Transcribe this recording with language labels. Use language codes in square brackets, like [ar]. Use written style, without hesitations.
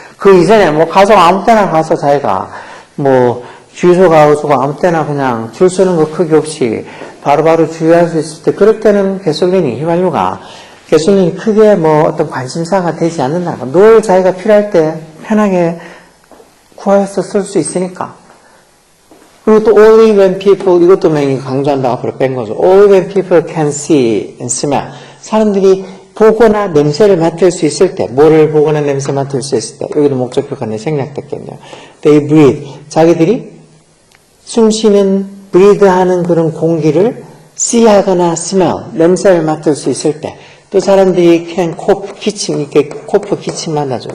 [ko] 그 이전에 뭐 가서 아무 때나 가서 자기가 뭐 주유소 가서 아무 때나 그냥 줄 서는 거 크기 없이 바로바로 주유할 수 있을 때 그럴 때는 가솔린이 휘발유가 가솔린이 크게 뭐 어떤 관심사가 되지 않는다. 늘 자기가 필요할 때 편하게 구해서 쓸 수 있으니까. 그리고 또 [en] only when people [ko] 이것도 명이 강조한다고 앞으로 뺀 거죠. [en] Only when people can see and smell. [ko] 사람들이 보거나 냄새를 맡을 수 있을 때, 뭐를 보거나 냄새 맡을 수 있을 때, 여기도 목적표가 생략됐겠네요. [en] They breathe. [ko] 자기들이 숨쉬는, breathe하는 그런 공기를 see하거나 smell, 냄새를 맡을 수 있을 때, 또 사람들이 그냥 기침, 이렇게 코프 기침만 하죠.